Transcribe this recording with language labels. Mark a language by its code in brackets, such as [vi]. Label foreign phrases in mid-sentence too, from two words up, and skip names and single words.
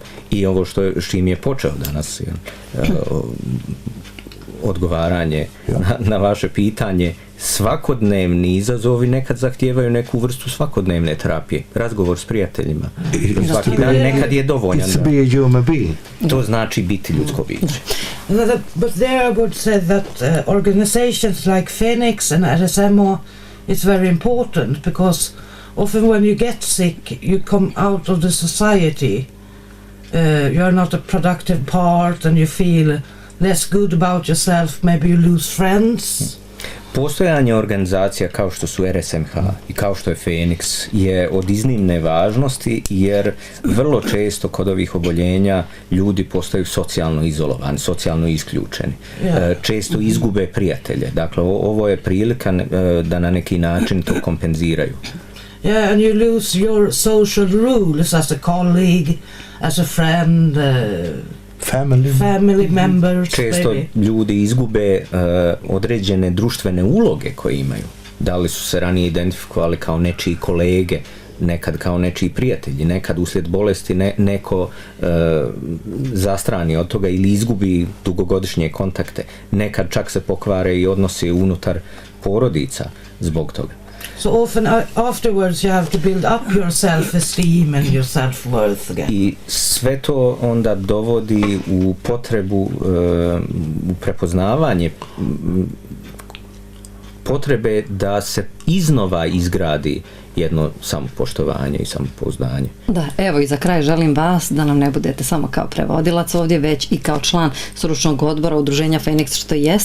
[bs] I ovo s čim je počeo danas odgovaranje na vaše pitanje, svakodnevni izazovi nekad zahtijevaju neku vrstu svakodnevne terapije. Razgovor s prijateljima. Svaki dan nekad je dovoljan. To znači biti ljudsko biće. [en] But there I would say that organizations like Phoenix and RSMO is very important, because often when you get sick you come out of the society, you are not a productive part and you feel less good about yourself, maybe you lose friends. [bs] Postojanje organizacija kao što su RSMH i kao što je Feniks je od iznimne važnosti jer vrlo često kod ovih oboljenja ljudi postaju socijalno izolovani, socijalno isključeni. Često izgube prijatelje. Dakle, ovo je prilika da na neki način to kompenziraju. [en] Yeah, and you lose your social rules as a colleague, as a friend, family members. [bs] Često [en] maybe. [bs] ljudi izgube određene društvene uloge koje imaju. Da li su se ranije identifikovali kao nečiji kolege, nekad kao nečiji prijatelji, nekad uslijed bolesti neko zastrani od toga ili izgubi dugogodišnje kontakte, nekad čak se pokvare i odnosi unutar porodica zbog toga. [en] So often afterwards you have to build up your self-esteem and your self-worth again. [bs] I sve to onda dovodi u potrebu, u prepoznavanje potrebe da se iznova izgradi jedno samopoštovanje i samopouzdanje. Da, evo i za kraj želim vas da nam ne budete samo kao prevodilac ovdje, već i kao član stručnog odbora udruženja Feniks što jeste.